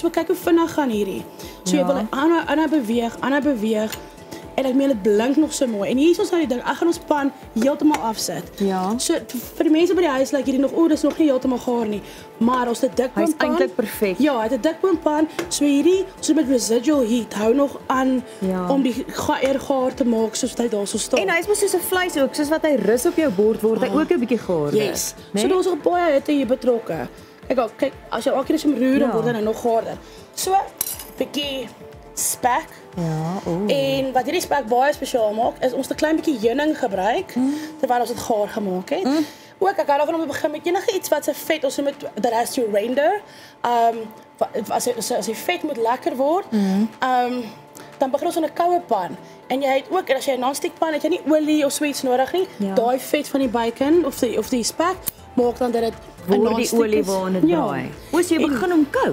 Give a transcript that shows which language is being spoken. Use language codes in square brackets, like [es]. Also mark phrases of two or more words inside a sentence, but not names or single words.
[af] Ja, so kyk hoe vinnig gaan hierdie. So jy wil aanhou beweeg. En ek meen dit blink nog so mooi. En hier is ons nou die ding, ek gaan ons pan heeltemal afsit. Ja. So vir die mense by die huis lyk hierdie nog, dis nog nie heeltemal gaar nie. Maar ons het 'n dikboompan. Hy's eintlik perfek. Ja, hy het 'n dikboompan. So hierdie, so met [en] residual heat [af] hou nog aan om die eier gaar te maak soos hy daar so staan. En hy's mos soos 'n vleis ook, soos wat hy rus op jou bord word hy ook 'n bietjie gaarder. Yes. So daar's ook baie hitte hier betrokke. Kyk, as jy elke keer as jy hom roer, dan word hy nog gaarder. So, bietjie spek. Ja, En wat hierdie spek baie spesiaal maak, is ons 'n klein bietjie heuning gebruik terwyl ons dit gaar gemaak het. Ook ek hou daarvan om te begin met enige iets wat se vet, ons noem dit [en] the rest your render. [af] As die vet moet lekker word, dan begin ons in 'n koue pan. En jy het ook, as jy 'n [en] non-stick pan [af] het, jy nie olie of so iets nodig nie. Daai vet van die bacon of die spek maak dan dat dit word die olie waarin dit braai. Oos jy begin hom koud.